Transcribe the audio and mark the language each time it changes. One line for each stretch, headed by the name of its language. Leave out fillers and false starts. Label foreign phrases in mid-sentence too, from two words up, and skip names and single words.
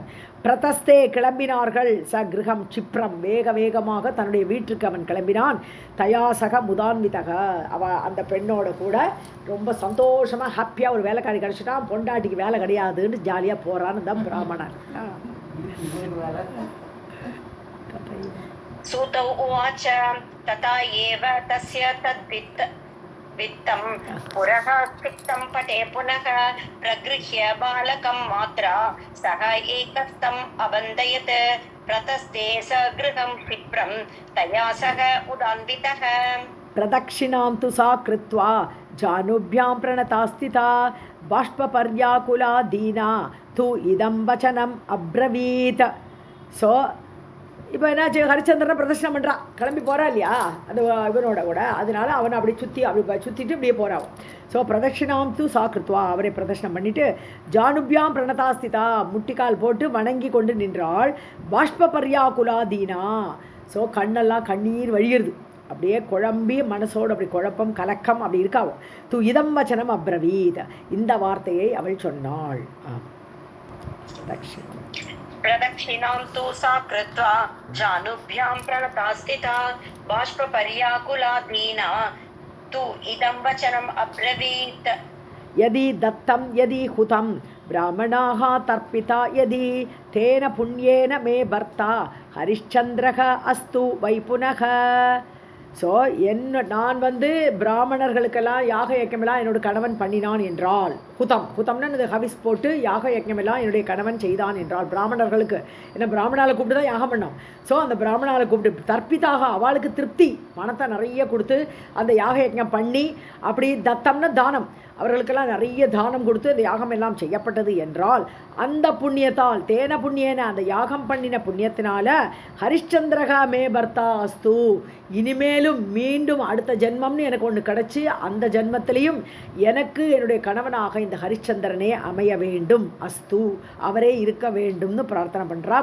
Tamil: பிரதஸ்தே, கிளம்பினார்கள்.
Sanskrit: स गृहं क्षिप्रं,
Tamil: வேக வேகமாக தன்னுடைய வீட்டுக்கு அவன் கிளம்பினான்.
Sanskrit: तयासह मुदान्वितः,
Tamil: அவ அந்த பெண்ணோட கூட ரொம்ப சந்தோஷமாக ஹாப்பியாக ஒரு வேலைக்காரி கிடச்சிட்டான். பொண்டாட்டிக்கு வேலை கிடையாதுன்னு ஜாலியாக போகிறான்னு தான் பிராமணன்.
Sanskrit: सूत उवाच तथा एव तस्य तद्वित्त वित्तं पुरः स्थितं पटे पुनः प्रगृह्य बालकं मात्रा सः एकस्तम् अबन्धयत् प्रतस्ते स गृहं क्षिप्रं तया सह उदान्वितः प्रदक्षिणां तु सा कृत्वा जानुभ्यां प्रणता स्थिता बाष्पपर्याकुला दीना तु इदं वचनम् अब्रवीत्
Tamil: ஸோ இப்போ என்னாச்சு, ஹரிச்சந்திரனை பிரதர்ஷனம் பண்ணுறான், கிளம்பி போகிறா இல்லையா அந்த இவனோட கூட, அதனால அவனை அப்படி சுற்றிட்டு இப்படியே போகிறான். ஸோ
Sanskrit: प्रदक्षिणां तु साकृत्वा,
Tamil: அவரை பிரதர்ஷனம் பண்ணிவிட்டு
Sanskrit: जानुभ्यां प्रणतास्थिता,
Tamil: முட்டிக்கால் போட்டு வணங்கி கொண்டு நின்றாள்.
Sanskrit: बाष्प पर्याकुला दीना,
Tamil: ஸோ கண்ணெல்லாம் கண்ணீர் வழியிறது, அப்படியே குழம்பி மனசோடு அப்படி குழப்பம் கலக்கம் அப்படி இருக்காவோ.
Sanskrit: तु इदं वचनम् अब्रवीत्,
Tamil: இந்த வார்த்தையை அவள் சொன்னாள்.
Sanskrit: प्रदक्षिणां तु सा कृत्वा जानुभ्यां प्रणता स्थिता बाष्पपर्याकुला दीना तु इदं वचनम् अब्रवीत् यदि दत्तं यदि हुतं ब्राह्मणाः तर्पिता यदि तेन पुण्येन मे भर्ता हरिश्चन्द्रः अस्तु वै पुनः.
Tamil: ஸோ நான் பிராமணர்களுக்கெல்லாம் யாக யஜ்ஞமெல்லாம் என்னோட கணவன் பண்ணினான் என்றால், ஹுதம்னா இது ஹவிஸ் போட்டு யாக யஜ்ஞமெல்லாம் என்னுடைய கணவன் செய்தான் என்றால், பிராமணர்களுக்கு என்ன பிராமணாவை கூப்பிட்டு தான் யாகம் பண்ணோம். ஸோ அந்த பிராமணாவை கூப்பிட்டு தர்ப்பிதாக, அவளுக்கு திருப்தி பணத்தை நிறைய கொடுத்து அந்த யாக யஜ்ஞம் பண்ணி, அப்படி தத்தம்னா தானம், அவர்களுக்கெல்லாம் நிறைய தானம் கொடுத்து அந்த யாகம் எல்லாம் செய்யப்பட்டது என்றால், அந்த புண்ணியத்தால்
Sanskrit: तेन पुण्येन,
Tamil: அந்த யாகம் பண்ணின புண்ணியத்தினால
Sanskrit: हरिश्चन्द्रः मे भर्ता अस्तु,
Tamil: இனிமேலும் மீண்டும் அடுத்த ஜென்மம்னு எனக்கு ஒன்று கிடச்சி, அந்த ஜென்மத்திலையும் எனக்கு என்னுடைய கணவனாக இந்த ஹரிச்சந்திரனே அமைய வேண்டும், அஸ்து அவரே இருக்க வேண்டும்னு பிரார்த்தனை பண்ணுறா.